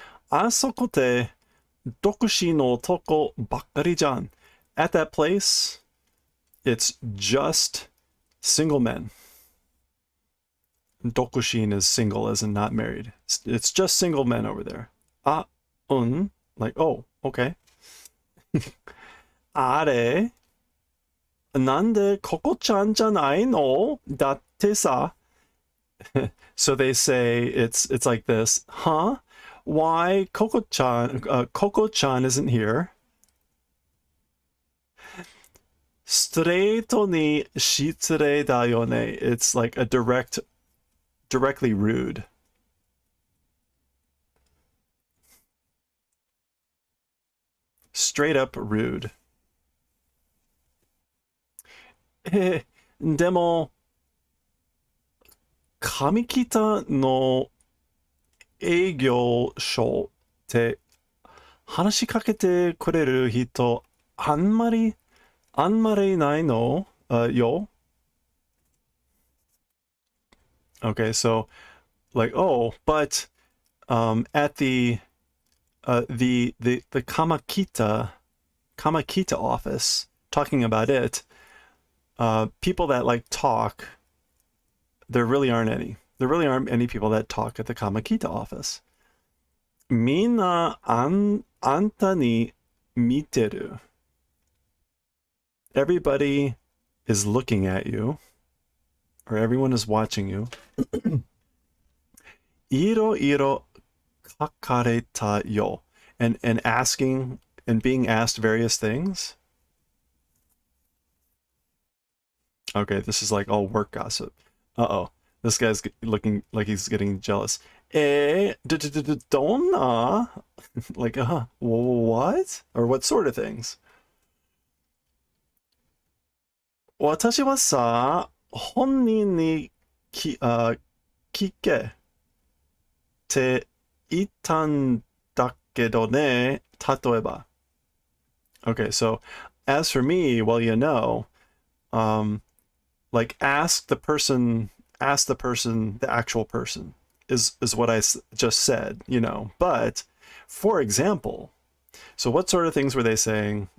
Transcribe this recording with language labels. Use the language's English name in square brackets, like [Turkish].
[Japanese] あそこで独身の男ばっかりじゃん. [English] At that place, it's just single men. Dokushin is single as in not married. It's just single men over there. Ah, like, oh, okay. [Japanese] あれなんでここちゃんじゃないのだってさ [English] So they say it's like this, huh? Why Coco-chan isn't here? [Japanese] ストレートに失礼だよね. [English] It's like a directly rude. Straight up rude. [Japanese] でも上北の営業所って話しかけてくれる人あんまりないのよ? [English] Okay, so like, oh, but at the Kamakita office, talking about it, people that like talk, there really aren't any. There really aren't any people that talk at the Kamakita office. [Japanese] みんなあんたに見てる. [English] Everybody is looking at you, or everyone is watching you. [Japanese] いろいろ書かれたよ. [English] And asking and being asked various things. Okay, this is like all work gossip. Uh-oh. This guy's looking like he's getting jealous. Donna? Like, what? Or what sort of things? [Japanese] 私はさ、本人に聞けって言ったんだけどね、例えば. [English] Okay, so as for me, well, you know, like ask the actual person is what I just said, you know. But for example, so what sort of things were they saying?